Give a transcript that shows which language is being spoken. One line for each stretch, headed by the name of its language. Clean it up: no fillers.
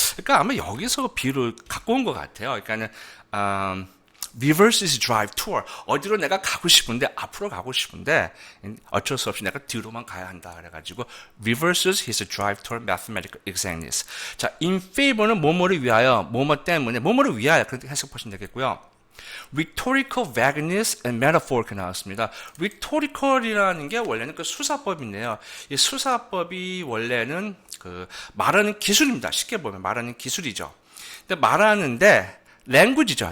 Korean: 그러니까 아마 여기서 B를 갖고 온 것 같아요. 그러니까는
English: reverses drive toward
Korean: 어디로 내가 가고 싶은데 앞으로 가고 싶은데 어쩔 수 없이 내가 뒤로만 가야 한다 그래가지고
English: reverses his drive toward mathematical exactness.
Korean: 자, in favor는 뭐뭐를 위하여, 뭐뭐 때문에, 뭐뭐를 위하여 그렇게 해석하시면 되겠고요.
English: rhetorical vagueness and metaphor
Korean: 이렇게 나왔습니다. rhetorical이라는 게 원래는 그 수사법인데요. 이 수사법이 원래는 그 말하는 기술입니다. 쉽게 보면 말하는 기술이죠. 근데 말하는데 language죠.